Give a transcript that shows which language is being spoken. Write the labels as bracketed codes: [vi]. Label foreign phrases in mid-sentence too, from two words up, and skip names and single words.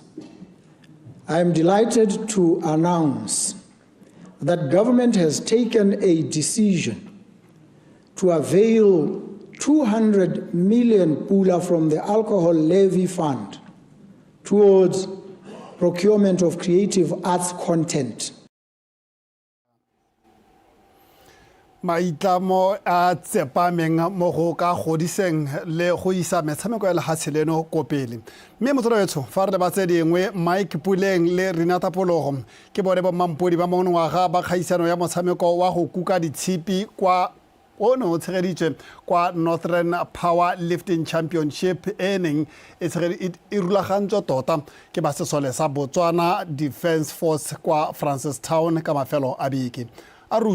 [en] I am delighted to announce that government has taken a decision to avail 200 million pula from the alcohol levy fund towards procurement of creative arts content. [tn] Maitlamo a tsepameng mo go ka godiseng le go isa metshameko ya lefatshe leno ko pele. Mme motswetso fa re le ba tse dingwe Mike Puleng le Renata Pologo ke bone ba mampodi ba monongwaga ba kgaisano ya motshameko wa go kuka ditshipi kwa ono tshegeditswe kwa Northern Powerlifting Championship eneng e rulagantswe tota ke ba sesole sa Botswana Defence Force kwa Francistown ka mafelo a beke.